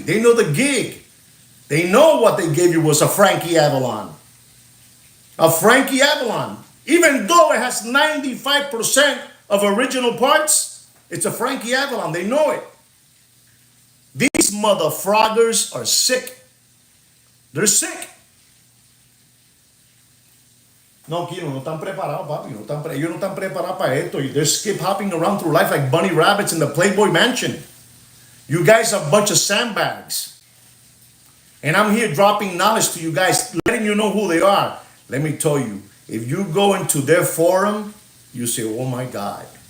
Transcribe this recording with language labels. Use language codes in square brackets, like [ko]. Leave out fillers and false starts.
[en] They know the gig. They know what they gave you was a Frankie Avalon. A Frankie Avalon. Even though it has 95% of original parts, it's a Frankie Avalon. They know it. These mother froggers are sick. They're sick. [es] No, Kino, no están preparados, papi. Ellos no están preparados para esto. [en] They're skip hopping around through life like bunny rabbits in the Playboy Mansion. You guys are a bunch of sandbags. And I'm here dropping knowledge to you guys, letting you know who they are. Let me tell you, if you go into their forum, you say, oh my God.